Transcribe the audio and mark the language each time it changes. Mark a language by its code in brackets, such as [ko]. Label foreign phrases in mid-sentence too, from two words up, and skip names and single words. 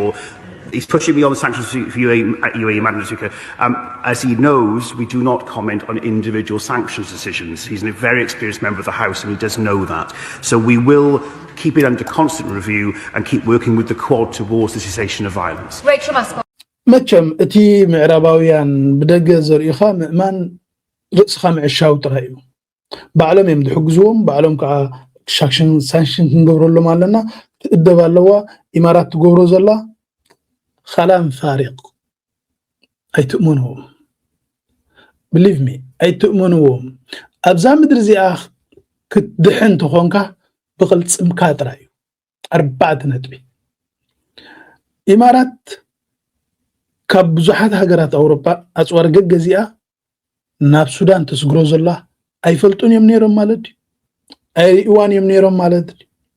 [en] He's pushing me on the sanctions for UAE, Madam Speaker. As he knows, we do not comment on individual sanctions decisions. He's a very experienced member of the House, and he does know that. So we will keep it under constant review and keep working with the Quad towards the cessation of violence. Rachel Mascot. [ti] መቸም እቲ ምዕራባውያን ብደገ ዘርኢኻ ምእማን ርእስኻ ምዕሻው ጥራይ እዩ ባዕሎም እዮም ዝሕግዝዎም ባዕሎም ከዓ ሳንክሽን ክንገብረሎም ኣለና ትእደብ ኣለዋ ኢማራት ትገብሮ ዘላ [ar] خلام فارق [ti] ኣይትእመንዎም [en] believe me [ti] ኣይትእመንዎም ኣብዛ ምድሪ እዚኣ ክትድሕን ትኾንካ ብቕልጽምካ ጥራይ እዩ 4 ነጥቢ ኢማራት ካብ ብዙሓት ሃገራት ኣውሮፓ ኣጽዋር ገገዚኣ ናብ ሱዳን ተስግሮ ዘላ ኣይፈልጡን እዮም ነይሮም ማለት እዩ ኣይሪእዋን እዮም ነይሮም ማለት እዩ